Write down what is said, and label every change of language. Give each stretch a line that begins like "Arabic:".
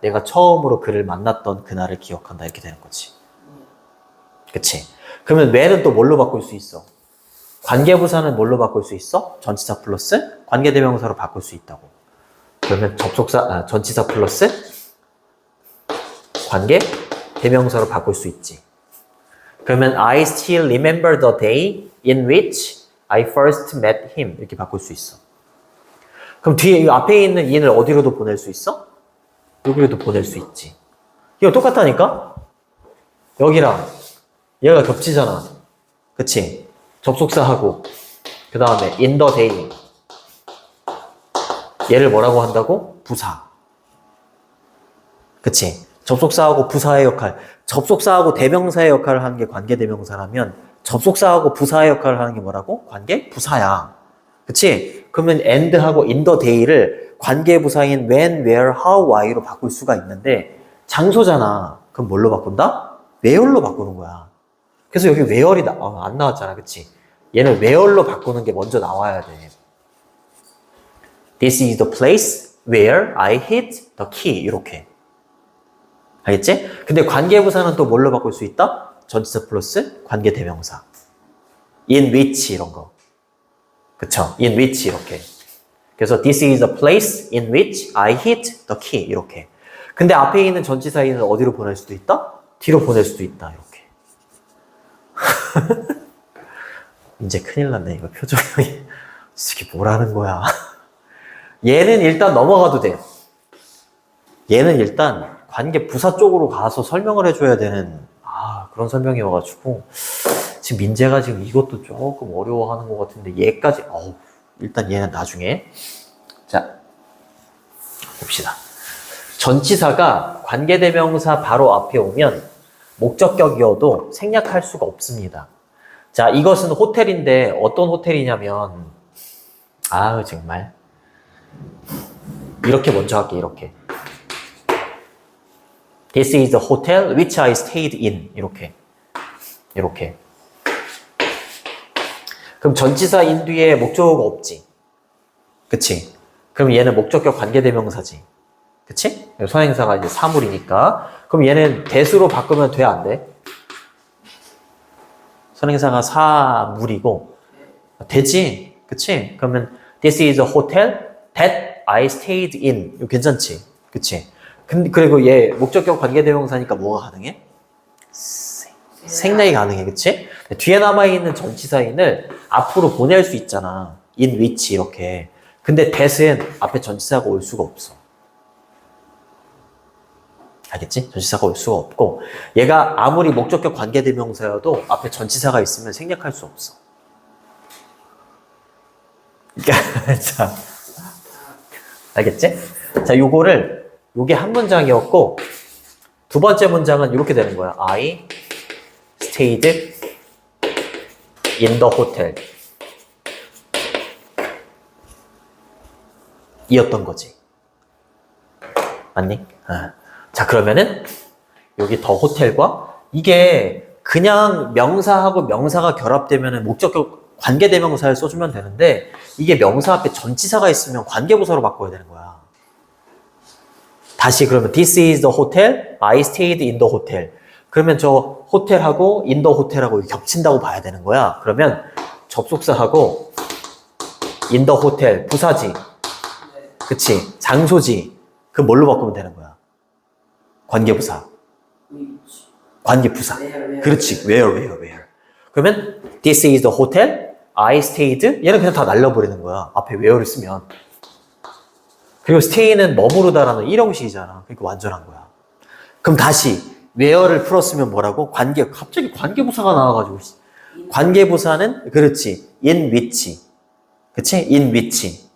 Korean: 내가 처음으로 그를 만났던 그 날을 기억한다, 이렇게 되는 거지. 그치? 그러면 when은 또 뭘로 바꿀 수 있어? 관계부사는 뭘로 바꿀 수 있어? 전치사 플러스 관계대명사로 바꿀 수 있다고. 그러면 전치사 플러스 관계대명사로 바꿀 수 있지. 그러면
English: I still remember the day in which I first met him.
Korean: 이렇게 바꿀 수 있어. 그럼 뒤에 이 앞에 있는 in을 어디로도 보낼 수 있어? 여기로도 보낼 수 있지. 이거 똑같다니까? 여기랑 얘가 겹치잖아. 그치? 접속사하고 그 다음에 in the day. 얘를 뭐라고 한다고? 부사. 그치? 접속사하고 부사의 역할. 접속사하고 대명사의 역할을 하는 게 관계대명사라면 접속사하고 부사의 역할을 하는 게 뭐라고? 관계부사야. 그치? 그러면 and하고 in the day를 관계부사인 when, where, how, why로 바꿀 수가 있는데 장소잖아. 그럼 뭘로 바꾼다? where로 바꾸는 거야. 그래서 여기 where이 안 나왔잖아. 그치? 얘는 where로 바꾸는 게 먼저 나와야 돼.
English: This is the place where I hid the key.
Korean: 이렇게. 알겠지? 근데 관계부사는 또 뭘로 바꿀 수 있다? 전치사 플러스 관계대명사. in which 이런 거. 그쵸? in which 이렇게. 그래서
English: this is the place in which I hid the key.
Korean: 이렇게. 근데 앞에 있는 전치사인을 어디로 보낼 수도 있다? 뒤로 보낼 수도 있다. 이렇게. 이제 큰일 났네. 이거 표정이. 이게 뭐라는 거야. 얘는 일단 넘어가도 돼. 얘는 일단 관계 부사 쪽으로 가서 설명을 해줘야 되는 그런 설명이어가지고 지금 민재가 지금 이것도 조금 어려워하는 것 같은데 얘까지 일단 얘는 나중에. 자, 봅시다. 전치사가 관계대명사 바로 앞에 오면 목적격이어도 생략할 수가 없습니다. 자, 이것은 호텔인데 어떤 호텔이냐면 정말 이렇게 먼저 할게. 이렇게
English: This is the hotel which I stayed in.
Korean: 이렇게 그럼 전치사 in 뒤에 목적어가 없지. 그치? 그럼 얘는 목적격 관계대명사지. 그치? 선행사가 이제 사물이니까. 그럼 얘는 대수로 바꾸면 돼, 안 돼? 선행사가 사물이고 되지. 그치?
English: 그러면 This is a hotel that I stayed in.
Korean: 이거 괜찮지? 그치? 그리고 얘 목적격 관계대명사니까 뭐가 가능해? 생략이 가능해. 그치? 뒤에 남아있는 전치사인을 앞으로 보낼 수 있잖아. in which 이렇게. 근데 that은 앞에 전치사가 올 수가 없어. 알겠지? 전치사가 올 수가 없고 얘가 아무리 목적격 관계대명사여도 앞에 전치사가 있으면 생략할 수 없어. 자, 알겠지? 자, 요게 한 문장이었고 두 번째 문장은 이렇게 되는 거야.
English: I stayed in the hotel.
Korean: 이었던 거지. 맞니? 자, 그러면은 여기 더 호텔과 이게 그냥 명사하고 명사가 결합되면은 목적격 관계대명사를 써주면 되는데 이게 명사 앞에 전치사가 있으면 관계부사로 바꿔야 되는 거야. 다시 그러면
English: this is the hotel, I stayed in the hotel.
Korean: 그러면 저 호텔하고 in the hotel하고 겹친다고 봐야 되는 거야. 그러면 접속사하고 in the hotel 부사지. 그치? 장소지. 그 뭘로 바꾸면 되는 거야? 관계부사. 관계부사. 그렇지. where. 그러면
English: this is the hotel, I stayed.
Korean: 얘는 그냥 다 날려버리는 거야. 앞에 where를 쓰면. 그리고 stay는 머무르다라는 일형식이잖아. 그러니까 완전한 거야. 그럼 다시 where를 풀었으면 뭐라고? 갑자기 관계부사가 나와가지고. 관계부사는 그렇지. in which. 그치? in which.